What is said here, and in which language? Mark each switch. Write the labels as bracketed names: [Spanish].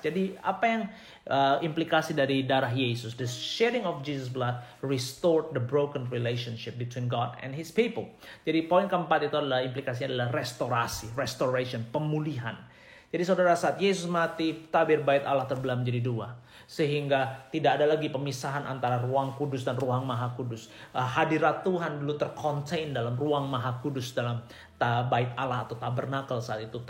[Indonesian] Jadi apa yang implikasi dari darah Yesus? [English] The shedding of Jesus' blood restored the broken relationship between God and His people. [Indonesian] Jadi poin keempat itu adalah implikasinya adalah restoration, pemulihan. Jadi saudara, saat Yesus mati, tabir bait Allah terbelah menjadi dua. Sehingga tidak ada lagi pemisahan antara ruang kudus dan ruang maha kudus. Hadirat Tuhan dulu terkontain dalam ruang maha kudus, dalam bait Allah atau tabernakel saat itu.